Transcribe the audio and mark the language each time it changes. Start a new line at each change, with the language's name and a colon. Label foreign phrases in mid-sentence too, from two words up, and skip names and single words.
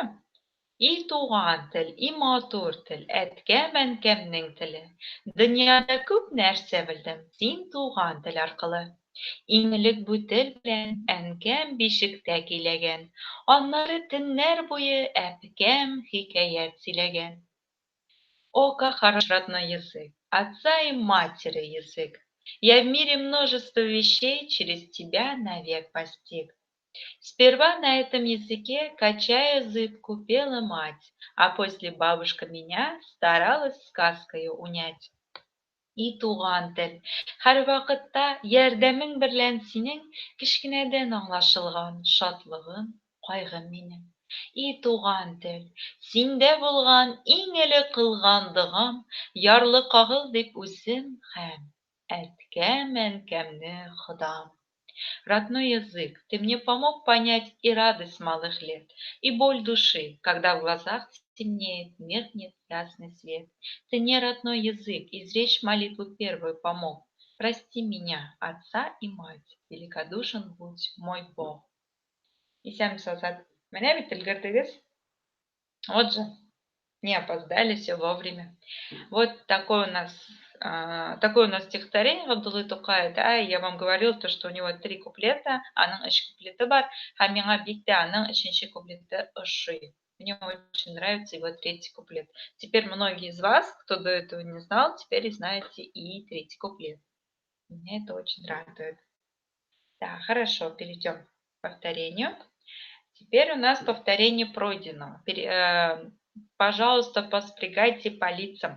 Tatar: И туган тел, и матур тел, әткәм-әнкәмнең теле. Дөньяда күп нәрсә белдем син туган тел аркылы. Иң элек бу тел белән әнкәм бишектә көйләгән. Аннары төннәр буе әпкәм хикәят сөйләгән.
Russian: О, как хорош родной язык, отца и матери язык. Я в мире множество вещей через тебя навек постиг. Сперва на этом языке, качая зыбку, пела мать, а после бабушка меня старалась сказкою унять.
Tatar: И туган тел, һәр вакытта ярдәмең берлән синең кечкенәдән аңлашылган шатлыгым, кайгым минем. И туган тел, синдә булган иң элек кылган догам, ярлы кагыл дип үзем һәм әткәм-әнкәмне ходам.
Russian: Родной язык, ты мне помог понять и радость малых лет, и боль души, когда в глазах темнеет, меркнет ясный свет. Ты не родной язык, изречь молитву первую помог. Прости меня, отца и мать, великодушен будь мой Бог.
Tatar: Исәнмесез, Азат? Менә бит өлгердегез.
Russian: Вот же, не опоздали, все вовремя. Вот такое у нас стихотворение Габдуллы Тукай, да, и я вам говорила, то, что у него 3 куплета,
Tatar: аның 3 куплеты бар, һәм миңа бик тә аның 3-нче куплеты ошый.
Russian: Мне очень нравится его 3-й куплет. Теперь многие из вас, кто до этого не знал, теперь знаете и 3-й куплет. Меня это очень радует. Да, хорошо, перейдем к повторению. Теперь у нас повторение пройденного. Пожалуйста, поспрягайте по лицам.